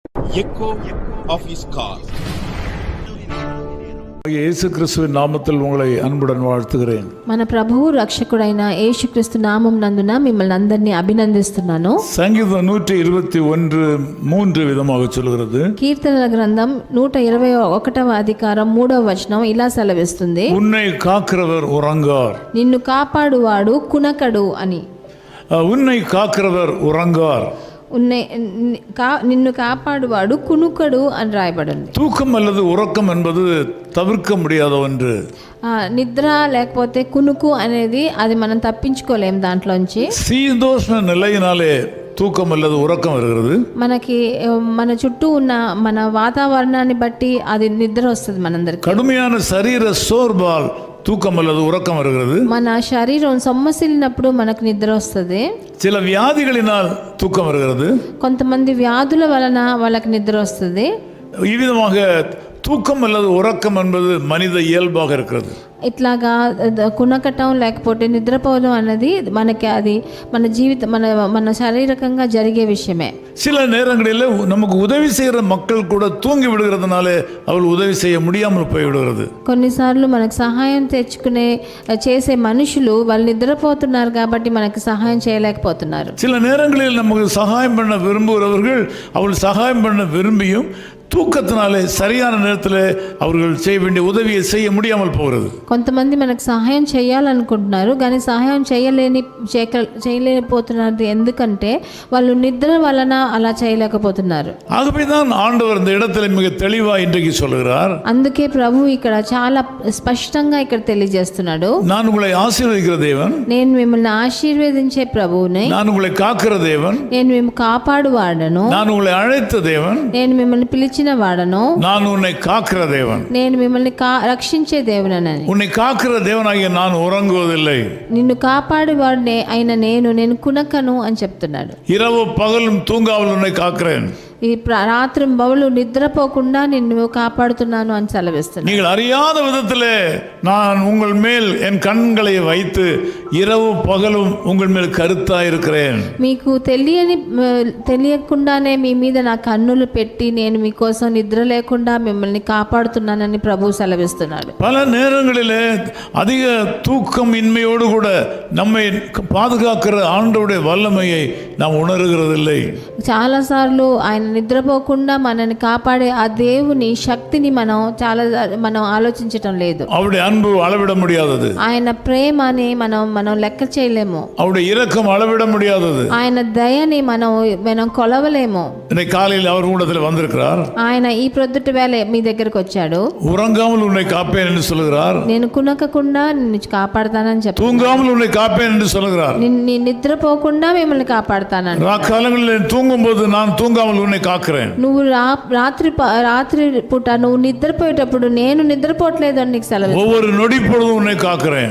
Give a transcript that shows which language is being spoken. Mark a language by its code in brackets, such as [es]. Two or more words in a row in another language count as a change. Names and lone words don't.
[en] echo of his call. [ta] இயேசு கிறிஸ்துவின் நாமத்தில் உங்களை அன்புடன் வாழ்த்துகிறேன். [te] మన ప్రభువు రక్షకుడైన యేసుక్రీస్తు నామం నందున మిమ్మల్ని అందరినీ అభినందిస్తున్నాను. [ta] சங்கீதம் 121:3 விதமாக சொல்கிறது. [te] కీర్తనల గ్రంథం 121వ అధికారం 3వ వచనం ఇలా సెలవిస్తుంది, [ta] உன்னை காக்கிறவர் உறங்கார். [te] నిన్ను కాపాడువాడు కునకడు అని. [ta] உன்னை காக்கிறவர் உறங்கார். [te] నిన్ను కాపాడువాడు కునుకడు అని రాయబడింది. [ta] தூக்கம் அல்லது உறக்கம் என்பது தவிர்க்க முடியாத ஒன்று. [te] నిద్ర లేకపోతే కునుకు అనేది అది మనం తప్పించుకోలేం దాంట్లోంచి. [ta] சீதோஷ்ண நிலையினாலே தூக்கம் அல்லது உறக்கம் வருகிறது. [te] మనకి మన చుట్టూ ఉన్న మన వాతావరణాన్ని బట్టి అది నిద్ర వస్తుంది మనందరికి. [ta] கடுமையான சரீர சோர்வால் தூக்கம் அல்லது உறக்கம் வருகிறது. [te] మన శరీరం సొమ్మసిల్లినప్పుడు మనకు నిద్ర వస్తుంది. [ta] சில வியாதிகளினால் தூக்கம் வருகிறது. [te] కొంతమంది వ్యాధుల వలన వాళ్ళకి నిద్ర వస్తుంది. [ta] இவ்விதமாக தூக்கம் அல்லது உறக்கம் என்பது மனித இயல்பாக இருக்கிறது. [te] ఇట్లాగా కునకటం లేకపోతే నిద్రపోవడం అనేది మనకి అది మన జీవితం మన శారీరకంగా జరిగే విషయమే. [ta] சில நேரங்களில் நமக்கு உதவி செய்கிற மக்கள் கூட தூங்கி விடுகிறதுனால அவள் உதவி செய்ய முடியாமல் போய்விடுகிறது. [te] కొన్నిసార్లు మనకు సహాయం చేసే మనుషులు వాళ్ళు నిద్రపోతున్నారు కాబట్టి మనకి సహాయం చేయలేకపోతున్నారు. [ta] சில நேரங்களில் நமக்கு சகாயம் பண்ண விரும்புகிறவர்கள் அவள் சகாயம் பண்ண விரும்பியும் தூக்கத்தினாலே சரியான நேரத்தில் அவர்கள் செய்ய வேண்டிய உதவியை செய்ய முடியாமல் போகிறது. [te] కొంతమంది మనకు సహాయం చేయాలనుకుంటున్నారు కానీ సహాయం చేయలేకపోతున్నారు. ఎందుకంటే వాళ్ళు నిద్ర వలన అలా చేయలేకపోతున్నారు. [ta] ஆகவேதான் ஆண்டவர் இந்த இடத்துல மிக தெளிவா இன்றைக்கு சொல்கிறார். [te] అందుకే ప్రభు ఇక్కడ చాలా స్పష్టంగా ఇక్కడ తెలియజేస్తున్నాడు, [ta] நான் உங்களை ஆசீர்வதிக்கிற தேவன், [te] నేను మిమ్మల్ని ఆశీర్వదించే ప్రభువుని, [ta] நான் உங்களை காக்கிற தேவன், [te] నేను మిమ్మల్ని కాపాడువాడను, [ta] நான் உங்களை அழைத்த தேவன், [te] నేను మిమ్మల్ని పిలిచిన వాడను, [ta] நான் உன்னை காக்கிற தேவன், [te] నేను మిమ్మల్ని రక్షించే దేవుడనని. [ta] உன்னை காக்கிற தேவனாகிய நான் உறங்குவதில்லை, [te] నిన్ను కాపాడువాడే అయిన నేను కునకను అని చెప్తున్నాడు. [ta] இரவு பகலும் தூங்காமல் உன்னை காக்கிறேன், [te] ఈ రాత్రి బౌలు నిద్రపోకుండా నిన్ను కాపాడుతున్నాను అని సెలవిస్తున్నాడు. [ta] நீங்கள் அறியாத விதத்திலே நான் உங்கள் மேல் என் கண்களை வைத்து இரவு பகலும் உங்கள் மேல் கருத்தாய் இருக்கிறேன். [te] మీకు తెలియకుండానే మీ మీద నా కన్నులు పెట్టి నేను మీకోసం నిద్ర లేకుండా మిమ్మల్ని కాపాడుతున్నానని ప్రభు సెలవిస్తున్నాడు. [ta] பல நேரங்களிலே அதிக தூக்கம் இன்மையோடு கூட நம்மை பாதுகாக்கிற ஆண்டவருடைய வல்லமையை நாம் உணர்கிறதில்லை. [te] చాలాసార్లు ఆయన నిద్రపోకుండా మనల్ని కాపాడే ఆ దేవుని శక్తిని మనం ఆలోచించటం లేదు. [ta] அவருடைய அன்பு அளவிட முடியாதது. [te] ఆయన ప్రేమని మనం లెక్క చేయలేము. [ta] அவருடைய இரக்கம் அளவிட முடியாதது. [te] ఆయన దయని మనం కొలవలేము. [ta] இன்னைக்கு காலையில் அவர் கூடத்தில் வந்திருக்கிறார். [te] ఆయన ఈ ప్రొద్దుటి వేళ మీ దగ్గరకు వచ్చాడు. [ta] உறங்காமல் உன்னை காப்பேன் என்று சொல்கிறார். [te] నేను కునకకుండా నిన్ను కాపాడతానని చెప్పాడు. [ta] தூங்காமல் உன்னை காப்பேன் என்று சொல்கிறார். [te] నీ నిద్రపోకుండా మిమ్మల్ని కాపాడతానని. [ta] காலங்களில் தூங்கும் போது நான் தூங்காமல் உன்னை காக்கிறேன். [te] నువ్వు రాత్రి పూట నువ్వు నిద్రపోయేటప్పుడు నేను నిద్రపోవట్లేదు అని నీకు సెలవు. [ta] ஒவ்வொரு நொடி பொழுதும் உன்னை காக்கிறேன்.